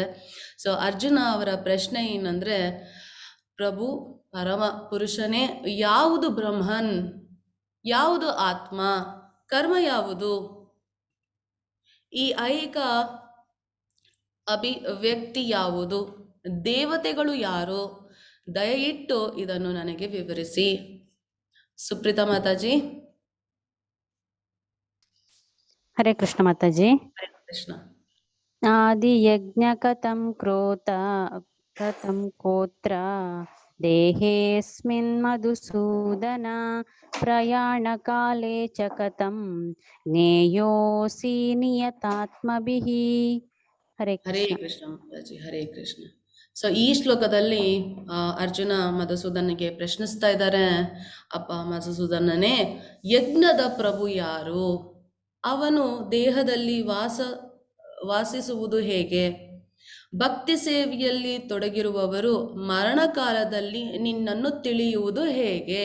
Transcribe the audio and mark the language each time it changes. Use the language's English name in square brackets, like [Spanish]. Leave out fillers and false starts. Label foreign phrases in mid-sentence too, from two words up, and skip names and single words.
[Kannada] ಸೊ ಅರ್ಜುನ ಅವರ ಪ್ರಶ್ನೆ ಏನಂದರೆ, ಪ್ರಭು ಪರಮ ಪುರುಷನೇ, ಯಾವುದು ಬ್ರಹ್ಮನ್, ಯಾವುದು ಆತ್ಮ, ಕರ್ಮ ಯಾವುದು, ಈ ಐಹಿಕ ಅಭಿವ್ಯಕ್ತಿ ಯಾವುದು, ದೇವತೆಗಳು ಯಾರು, ದಯವಿಟ್ಟು ಇದನ್ನು ನನಗೆ ವಿವರಿಸಿ. ಸುಪ್ರೀತಾ ಮಾತಾಜಿ. ಹರೇ ಕೃಷ್ಣ ಮಾತಾಜಿ. ಹರೇ ಕೃಷ್ಣ. [Sanskrit] ಆದಿ ಯಜ್ಞ ಕಥಂ ಕ್ರೋತ ಕಥಂ ಕೋತ್ರ ದೇಹೇಸ್ಮಿನ್ ಮಧುಸೂದನ ಪ್ರಯಾಣ ಕಾಲೇ ಚ ಕಥಂ ಜ್ಞೇಯೋಸಿ ನಿಯತಾತ್ಮಭಿಃ. [Kannada] ಹರೇ ಕೃಷ್ಣ ಮಾತಾಜಿ. ಹರೇ ಕೃಷ್ಣ. ಸೊ ಈ ಶ್ಲೋಕದಲ್ಲಿ ಅರ್ಜುನ ಮಧುಸೂದನಿಗೆ ಪ್ರಶ್ನಿಸ್ತಾ ಇದ್ದಾರೆ, ಅಪ್ಪ ಮಧುಸೂದನನೇ, ಯಜ್ಞದ ಪ್ರಭು ಯಾರು, ಅವನು ದೇಹದಲ್ಲಿ ವಾಸಿಸುವುದು ಹೇಗೆ, ಭಕ್ತಿ ಸೇವೆಯಲ್ಲಿ ತೊಡಗಿರುವವರು ಮರಣಕಾಲದಲ್ಲಿ ನಿನ್ನನ್ನು ತಿಳಿಯುವುದು ಹೇಗೆ.